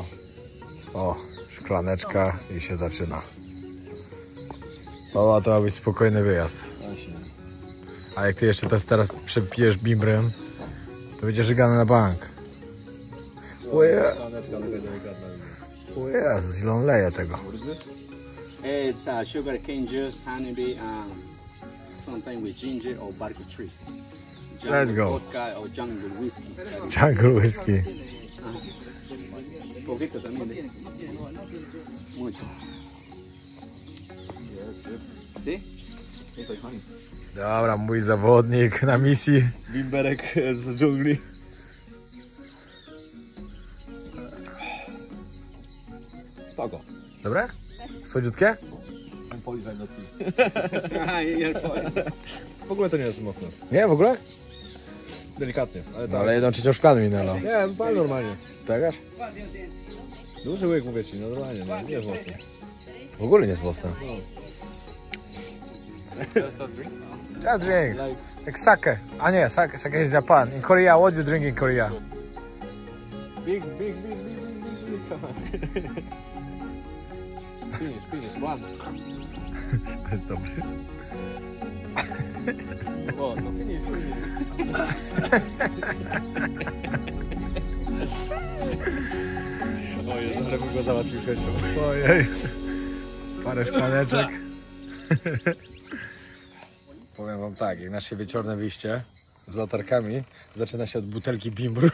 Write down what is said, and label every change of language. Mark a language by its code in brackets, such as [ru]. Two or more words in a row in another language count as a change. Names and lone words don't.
[pl] O, szklaneczka i się zaczyna. O, to ma być spokojny wyjazd. Właśnie. A jak ty jeszcze to teraz przepijesz bimbrem, to będzie żygane na bank. Szklaneczka taka delikatna. O Jezus, ile on leje tego. [en] It's sugar cane juice, honeybee, sometimes with ginger or bark trees. Let's go. Vodka or jungle whiskey. Jungle whisky. [es] Poquito también. Mucho. ¿Sí? [pl] Dobra, mój zawodnik na misji. Bimberek z dżungli. Spoko. Dobre? Słodziutkie? Poliżaj nocki. [es] Ay, el pollo. [pl] W ogóle to nie jest mocne. Nie, w ogóle? Delikatnie, ale No, tak. ale 1/3 szklany mi nalał. Nie, pal normalnie. Tak aż? Duży łyk, mówię ci, no normalnie, no, nie jest mocne. W ogóle nie jest mocne. [en] Just drink. [pl] Jak sake. A nie, [en] sake is Japan. In Korea, what do you drink in Korea? Big. Finish, one. [pl] To jest dobry. [en] O, no finish. [pl] O Jezu, ale bym go załatwił chęcią. Ojej. Parę szklaneczek. Powiem wam tak, jak nasze wieczorne wyjście z latarkami zaczyna się od butelki bimbru.